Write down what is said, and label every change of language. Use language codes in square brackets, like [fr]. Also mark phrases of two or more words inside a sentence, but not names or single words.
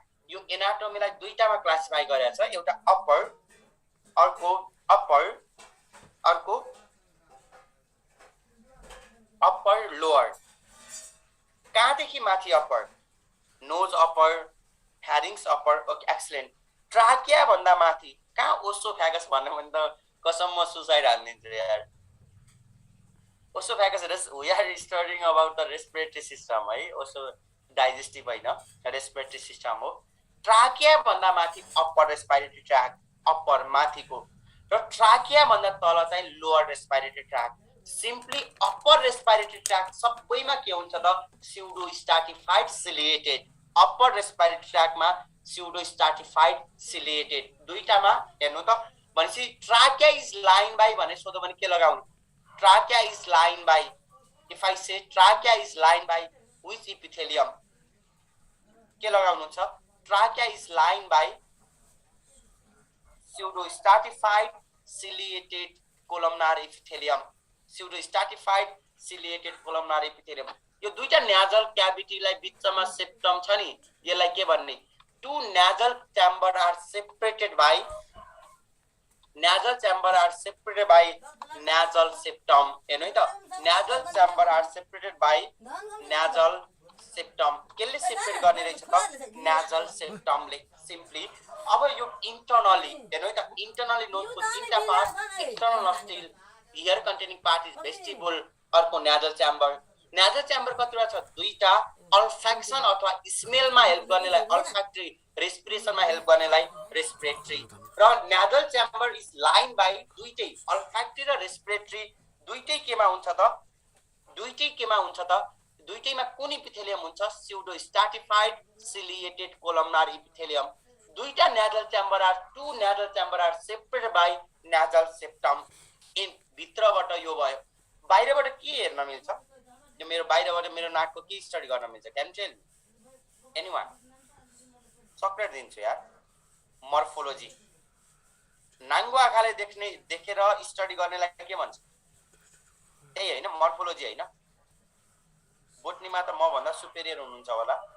[ne] यो एनाटोमीलाई दुईटामा क्लासिफाई गरेको छ, एउटा अप्पर, अर्को [en] upper lower. [ne] कहाँदेखि माथि अप्पर? [en] nose upper, pharynx upper. okay, excellent. [ne] ट्राकिया भन्दा माथि कहाँ? ओसोफेगस भन्नु भने त कसम म सुसाइड हान्दिन्छु यार। ओसोफेगस, [en] we are studying about the respiratory system है, also digestive होइन, respiratory system हो। [ne] ट्राकिया भन्दा माथि [en] upper respiratory tract, [ne] अप्पर माथिको, र ट्राकिया भन्दा तल चाहिँ [en] lower respiratory tract. simply upper respiratory tract [ne] सबैमा के हुन्छ त? [en] pseudo stratified ciliated. upper respiratory tractमा pseudo stratified ciliated, दुईटामा। [ne] हेर्नु त, भनेपछि [en] trachea is lined by [ne] भने सोध्यो भने के लगाउनु? [en] trachea is lined by, if I say trachea is lined by which epithelium? [ne] के लगाउनुहुन्छ [en] trachea is lined by pseudostratified ciliated columnar epithelium pseudostratified ciliated columnar epithelium [ne] यो दुईटा [en] nasal cavity [ne] लाई बीचमा [en] septum [ne] छ नि यसलाई के भन्ने [en] two nasal chamber are separated by nasal chamber are separated by nasal septum [ne] हेर्नु है त [en] nasal chamber are separated by nasal septum [ne] केले सेपरेट गर्ने रहेछ त [en] nasal septum [ne] ले सिम्पली अब यो इंटरनली हेर्नु है त इंटरनली नोजको तीनटा पार्ट [en] external nostril here containing part is vestibule [ne] अर्को [en] nasal chamber [ne] कतिवटा छ दुईटा अल्फैक्सन अथवा स्मेलमा हेल्प गर्नेलाई [en] olfactory respirationमा [ne] हेल्प गर्नेलाई रेस्पिरेटरी र [en] nasal chamber is lined by [ne] दुईटै अल्फैक्टरी र रेस्पिरेटरी दुईटै केमा हुन्छ त दुईटैमा कुन इपिथेलियम हुन्छ [en] pseudostratified ciliated columnar epithelium दुईटा nasal chamber are two nasal chamber are separated by nasal septum [ne] इन भित्रबाट यो भयो बाहिरबाट के हेर्न मिल्छ यो मेरो बाहिरबाट मेरो नाकको के स्टडी गर्न मिल्छ [en] can tell anyone [ne] चक्लेट दिन्छु यार मर्फोलोजी नाङ्गो आँखाले देखेर स्टडी गर्नेलाई के भन्छ त्यही हैन मर्फोलोजी हैन बोटनीमा त म भन्दा सुपेरियर हुनुहुन्छ होला